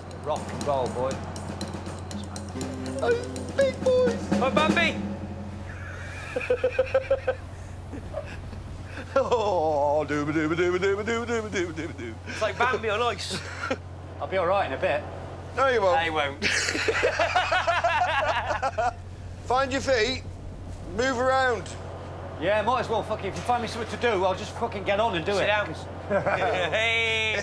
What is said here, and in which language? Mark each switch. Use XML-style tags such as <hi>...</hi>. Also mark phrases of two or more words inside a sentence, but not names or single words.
<en>Rock and roll, boy. Oh, big boys! Oh, Bambi! Oh, dooba-dooba-dooba-dooba-dooba-dooba-dooba-dooba-dooba. It's like Bambi on ice. I'll be all right in a bit. No, you won't. No, you won't. Find your feet, move around. Yeah, might as well. Fucking, if you find me something to do, I'll just fucking get on and do it. Sit down. Hey!</en>